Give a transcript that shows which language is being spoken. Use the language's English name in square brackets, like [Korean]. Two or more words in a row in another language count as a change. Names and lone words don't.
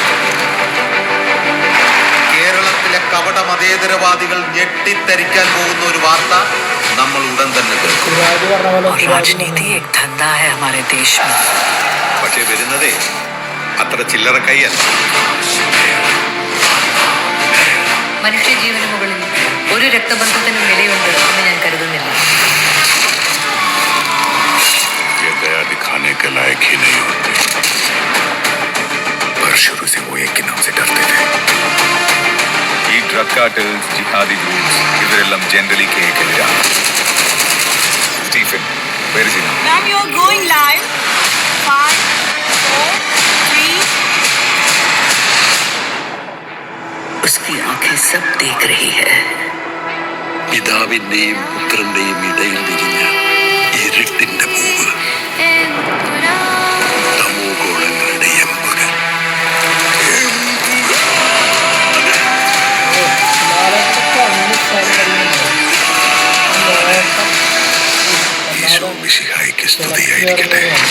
[Malayalam] കേരളത്തിലെ കപട മതേതരവാദികൾ ഞെട്ടിത്തരിക്കാൻ പോകുന്ന ഒരു വാർത്ത നമ്മൾ ഉടൻ തന്നെ കേൾക്കും. പക്ഷെ വരുന്നതേ അത്ര ചില്ലറ കൈയല്ല. മനുഷ്യജീവന് മുകളിൽ ഒരു രക്തബന്ധത്തിനും വിലയുണ്ട് എന്ന് ഞാൻ കരുതുന്നില്ല. [Hindi] दिखाने के लायक ही नहीं होते, पर शुरू से वो एक नाम से डरते थे. [Malayalam] ഈ [English] drug cartels, jihadi groups [Malayalam] ഇവരെല്ലാം ജനറലി കേൾക്കില്ല. സ്റ്റീഫൻ, [English] where is he now? Ma'am, you are going live. 5, 4, 3. [Hindi] उसकी आंखें सब देख रही है. [Malayalam] പിതാവിന്റെയും പുത്രന്റെയും ഇടയിൽ വിരിഞ്ഞ ഇരുട്ടിന്റെ പൂവ്, തമോഗോളങ്ങളുടെ എമ്പുകൾ. ഈശോ മിശിഹായ്ക്ക് സ്തുതിയായിരിക്കട്ടെ.